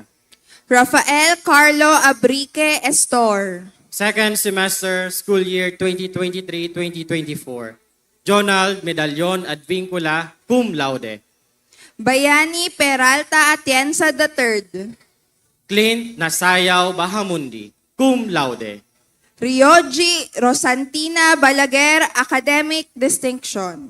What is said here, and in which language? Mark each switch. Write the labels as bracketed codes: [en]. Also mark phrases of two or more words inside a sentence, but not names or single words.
[en] Rafael Carlo Abrique Estor. Second semester, school year 2023-2024, Jonald Medallon Advincula, [la] cum laude. [en] Bayani Peralta Atienza III. Clint Nasayaw Bahamundi, [la] cum laude. [en] Rioji Rosantina Balaguer Academic Distinction.